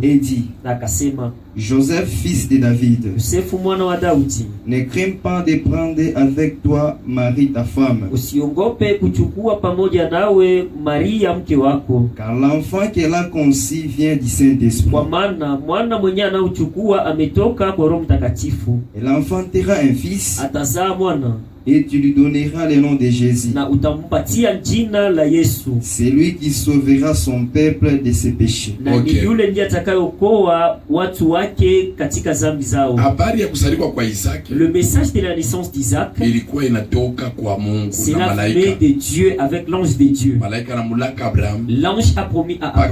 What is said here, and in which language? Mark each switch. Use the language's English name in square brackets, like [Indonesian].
[French] Et dit, [Swahili] akasema, [French] Joseph fils de David, [Swahili] Yosefu mwana wa Daudi, [French] ne crains pas de prendre avec toi Marie ta femme. [Swahili] Usiongope kuchukua pamoja nawe Maria mke wako. [French] Car l'enfant qu'elle a conçu vient du Saint-Esprit. [Swahili] Kwa maana mwana mwenye anaochukua ametoka kwa Roho Mtakatifu. [French] Elle enfantera un fils. [Swahili] Atazaa mwana. [French] Et tu lui donneras le nom de Jésus. [Swahili] Na utampatia jina la Yesu. [French] C'est lui qui sauvera son peuple de ses péchés. [Swahili] Na ni yule ndiye atakayeokoa watu wake katika dhambi zao. Habari ya kuzaliwa kwa Isaac. [French] Le message de la naissance d'Isaac [Swahili] ilikuwa inatoka kwa Mungu na malaika. [French] C'est la de Dieu avec l'ange de Dieu. [Swahili] Malaika anamulaka Abraham. [French] L'ange a promis à Abraham.